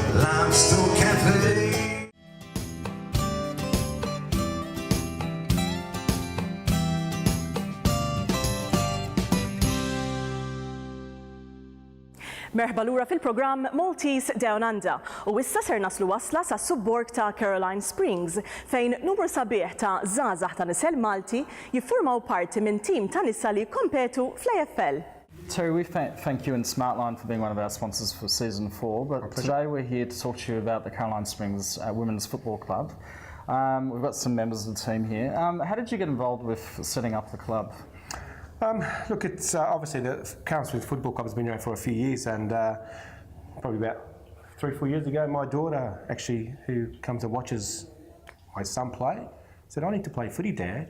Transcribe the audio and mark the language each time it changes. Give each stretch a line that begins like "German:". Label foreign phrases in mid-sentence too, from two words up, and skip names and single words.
English: I'm still cafe.
Maltese: Merħba lura fil-programm Maltese DownUnder u issa ser naslu wasla sa' subborg ta' Caroline Springs fejn numru sabiħ ta' żgħażagħ ta' nisel Malti jiffurmaw parti minn tim ta' nisa li jikkompetu fl-AFL.
English: Terry, we thank you and Smartline for being one of our sponsors for Season 4, but today we're here to talk to you about the Caroline Springs Women's Football Club. We've got some members of the team here. How did you get involved with setting up the club? Look, it's obviously the Caroline Springs Football Club has been around for a few years, and probably about 3-4 years ago, my daughter, actually, who comes and watches my son play, said, "I need to play footy, Dad.